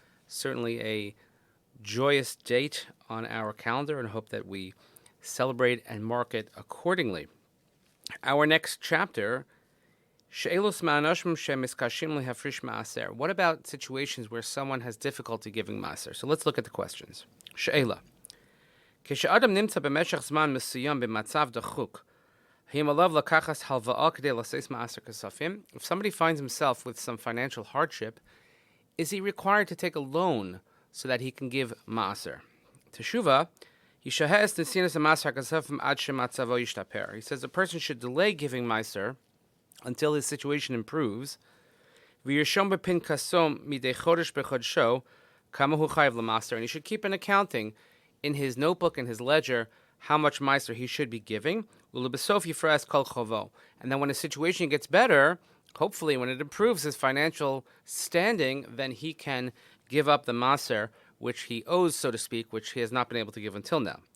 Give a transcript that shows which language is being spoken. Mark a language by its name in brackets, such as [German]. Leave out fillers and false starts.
[English] Certainly a joyous date on our calendar, and hope that we celebrate and mark it accordingly. Our next chapter, [Hebrew] She'elos ma'anoshim shemiskashim lehafrish ma'aser. [English] What about situations where someone has difficulty giving ma'aser? So let's look at the questions. She'ela. [Hebrew] כשאדם נמצא במשך זמן מסוים במצב דחוק, האם עליו לקחת הלוואה כדי לעשות מעשר כספים? [English] If somebody finds himself with some financial hardship, is he required to take a loan so that he can give ma'aser? [Hebrew] Teshuva, ישהה את נתינת המעשר הכספים עד שמצבו ישתפר. [English] He says a person should delay giving ma'aser until his situation improves. [Hebrew] וירשום בפנקסו מדי חודש בחודשו כמה הוא חייב למעשר. [English] And he should keep an accounting in his notebook, in his ledger, how much ma'aser he should be giving. [Hebrew] ולבסוף יפרש כל חובו. [English] And then when his situation gets better, hopefully when it improves his financial standing, then he can give up the ma'aser which he owes, so to speak, which he has not been able to give until now.